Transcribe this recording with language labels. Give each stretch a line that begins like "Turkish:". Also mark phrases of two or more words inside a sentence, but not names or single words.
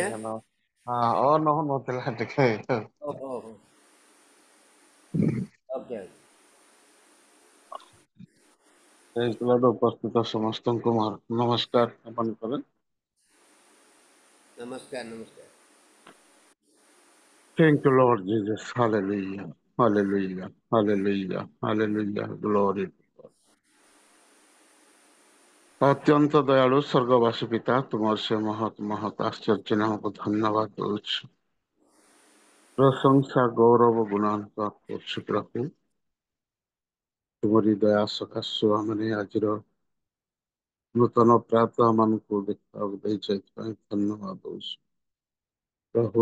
Odia: ହଁ, ଅନ୍ ହଉନଥିଲା ଟିକେ। ଓହୋ ହୋ। ଓକେ।
English: Praise the Lord.
Odia: ଉପସ୍ଥିତ ସମସ୍ତଙ୍କୁ ମୋର ନମସ୍କାର ଜ୍ଞାପନ କରେ। ନମସ୍କାର ନମସ୍କାର।
English: Thank you, Lord Jesus. Hallelujah. Hallelujah. Hallelujah. Hallelujah. Glory.
Odia: ଅତ୍ୟନ୍ତ ଦୟାଳୁ ସ୍ୱର୍ଗବାସୀ ପିତା, ତୁମର ସେ ମହତ୍ ଆଶ୍ଚର୍ଯ୍ୟ ନାମକୁ ଧନ୍ୟବାଦ ଦଉଛୁ। ପ୍ରଶଂସା ଗୌରବ ଗୁଣାନ୍ୱିତ କରୁଛୁ ପ୍ରଭୁ। ତୁମରି ଦୟା ସକାଶୁ ଆମେ ଆଜିର ନୂତନ ପ୍ରାତଃ ମାନଙ୍କୁ ଦେଖିବାକୁ ଦେଇଛ, ଏଥିପାଇଁ ଧନ୍ୟବାଦ ଦଉଛୁ ପ୍ରଭୁ।